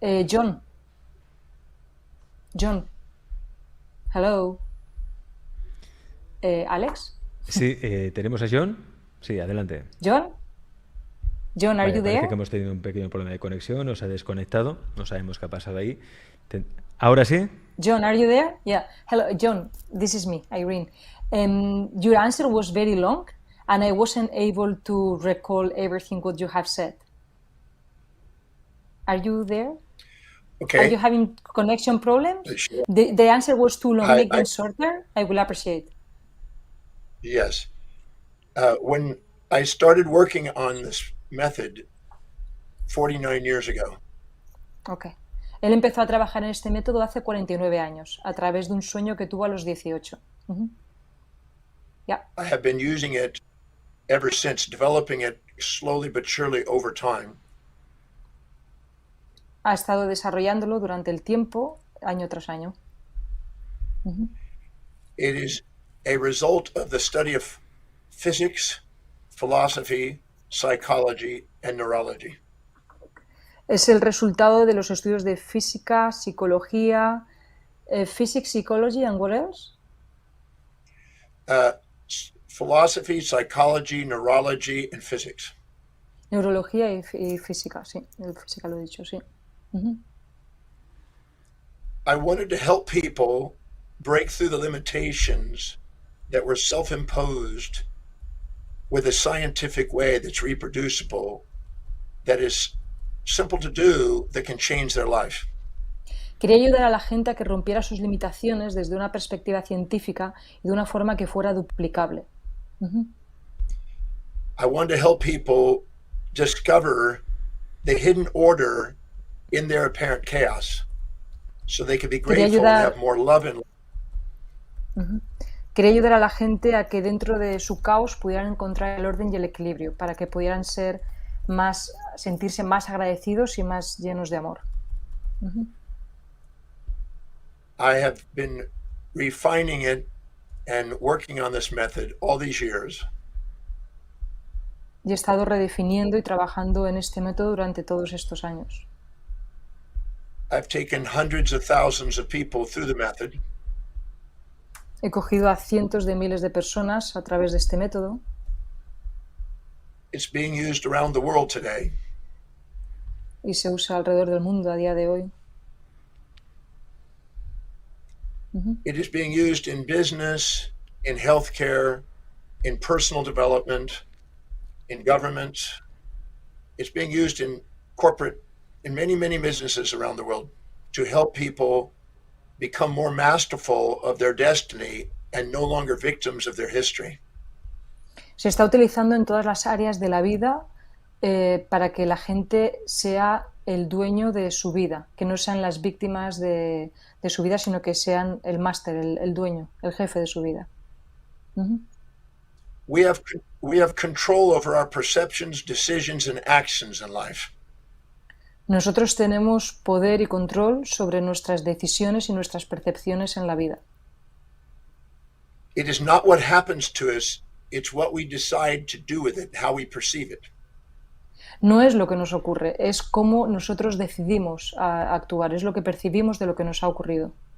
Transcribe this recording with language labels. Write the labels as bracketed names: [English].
[English] John, hello. ¿Alex? [Spanish] Sí, ¿tenemos a John? Sí, adelante. [English] John, are you there? [Spanish] Parece que hemos tenido un pequeño problema de conexión, nos ha desconectado, no sabemos qué ha pasado ahí. ¿Ahora sí? [English] John, are you there? Yeah. Hello, John, this is me, Irene. Your answer was very long and I wasn't able to recall everything what you have said. Are you there? Okay. Are you having connection problems? Sure. The answer was too long. Make them shorter. I will appreciate. Yes. When I started working on this method 49 years ago. Ok. [Spanish] Él empezó a trabajar en este método hace 49 años, a través de un sueño que tuvo a los 18. [English] Yeah. I have been using it ever since, developing it slowly but surely over time. [Spanish] Ha estado desarrollándolo durante el tiempo, año tras año. [English] It is a result of the study of physics, philosophy, psychology, and neurology. [Spanish] Es el resultado de los estudios de física, psicología, [English] physics, psychology, and what else? Philosophy, psychology, neurology, and physics. [Spanish] Neurología y física, sí. El física lo he dicho, sí. [English] I wanted to help people break through the limitations that were self-imposed with a scientific way that's reproducible, that is simple to do, that can change their life. [Spanish] Quería ayudar a la gente a que rompiera sus limitaciones desde una perspectiva científica y de una forma que fuera duplicable. [English] I wanted to help people discover the hidden order in their apparent chaos, so they could be grateful and have more love in life. [Spanish] Quería ayudar a la gente a que dentro de su caos pudieran encontrar el orden y el equilibrio, para que pudieran sentirse más agradecidos y más llenos de amor. [English] I have been refining it and working on this method all these years. [Spanish] Y he estado redefiniendo y trabajando en este método durante todos estos años. [English] I've taken hundreds of thousands of people through the method. [Spanish] He cogido a cientos de miles de personas a través de este método. [English] It's being used around the world today. [Spanish] Y se usa alrededor del mundo a día de hoy. [English] It is being used in business, in healthcare, in personal development, in government. It's being used in corporate, in many, many businesses around the world to help people become more masterful of their destiny and no longer victims of their history. [Spanish] Se está utilizando en todas las áreas de la vida para que la gente sea el dueño de su vida, que no sean las víctimas de su vida, sino que sean el máster, el dueño, el jefe de su vida. [English] We have control over our perceptions, decisions, and actions in life. [Spanish] Nosotros tenemos poder y control sobre nuestras decisiones y nuestras percepciones en la vida. [English] It is not what happens to us, it's what we decide to do with it, how we perceive it. [Spanish] No es lo que nos ocurre, es cómo nosotros decidimos actuar, es lo que percibimos de lo que nos ha ocurrido.